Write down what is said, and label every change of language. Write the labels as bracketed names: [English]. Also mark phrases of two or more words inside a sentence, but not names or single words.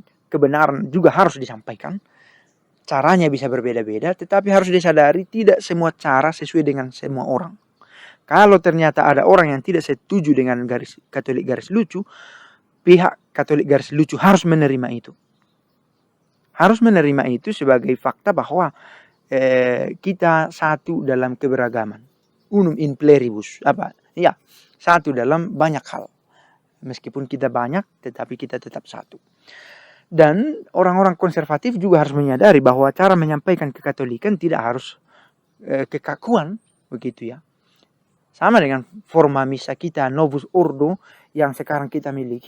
[Indonesian] Kebenaran juga harus disampaikan. Caranya bisa berbeda-beda, tetapi harus disadari tidak semua cara sesuai dengan semua orang. Kalau ternyata ada orang yang tidak setuju dengan Katolik garis lucu, pihak Katolik garis lucu harus menerima itu. Harus menerima itu sebagai fakta bahwa kita satu dalam keberagaman. [Latin] Unum in pluribus. [Indonesian] Ya, satu dalam banyak hal. Meskipun kita banyak, tetapi kita tetap satu. Dan orang-orang konservatif juga harus menyadari bahwa cara menyampaikan kekatolikan tidak harus kekakuan, begitu ya. Sama dengan forma misa kita Novus Ordo yang sekarang kita miliki.